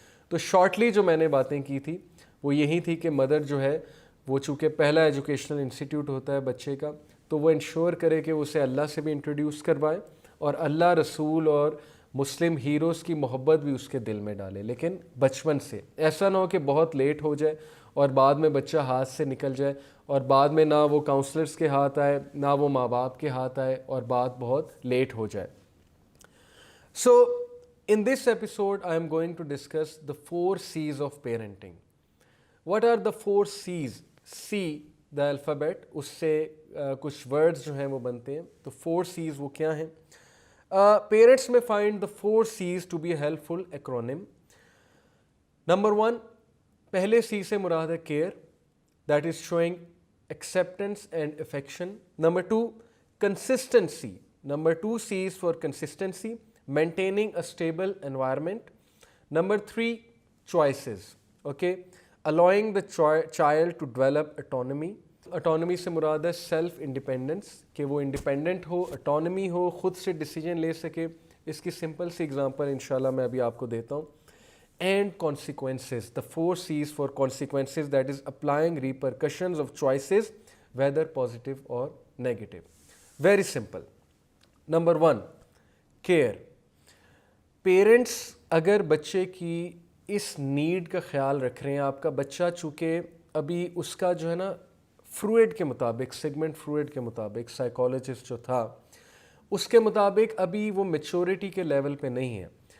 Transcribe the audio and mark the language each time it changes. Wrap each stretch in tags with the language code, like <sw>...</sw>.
<hi>तो शॉर्टली जो मैंने बातें की थी वो यही थी कि मदर जो है वो चूँकि पहला एजुकेशनल इंस्टीट्यूट होता है बच्चे का, तो वो इंश्योर करे कि उसे अल्लाह से भी इंट्रोड्यूस करवाए और अल्लाह, रसूल और मुस्लिम हीरोज़ की मोहब्बत भी उसके दिल में डाले, लेकिन बचपन से। ऐसा ना हो कि बहुत लेट हो जाए और बाद में बच्चा हाथ से निकल जाए और बाद में ना वो काउंसलर्स के हाथ आए ना वो माँ बाप के हाथ आए और बात बहुत लेट हो जाए।</hi> <en>So in this episode I am going to discuss the 4 C's of parenting. What are the 4 C's? C the alphabet,</en> <hi>उससे कुछ words जो हैं वो बनते हैं, तो 4 C's वो क्या हैं?</hi> <en>Parents may find the 4 C's to be a helpful acronym. Number 1,</en> <hi>पहले C से मुराद है</hi> <en>care, that is showing acceptance and affection. Number 2, consistency. Number 2 C is for consistency, maintaining a stable environment. Number 3, choices. Okay, allowing the child to develop autonomy.</en> <hi>Autonomy से मुराद है self independence, कि वो independent हो, autonomy हो, खुद से decision ले सके। इसकी सिंपल सी एग्जांपल इंशाल्लाह मैं अभी आपको देता हूँ।</hi> <en>And consequences, the 4 C's for consequences, that is applying repercussions of choices, whether positive or negative. Very simple. Number 1, care.</en> <hi>Parents अगर बच्चे की इस नीड का ख्याल रख रहे हैं, आपका बच्चा चूँकि अभी उसका जो है ना फ्रूइड के मुताबिक, सेगमेंट फ्रूइड के मुताबिक, साइकोलॉजिस्ट जो था उसके मुताबिक अभी वो मैच्योरिटी के लेवल पे नहीं है।</hi>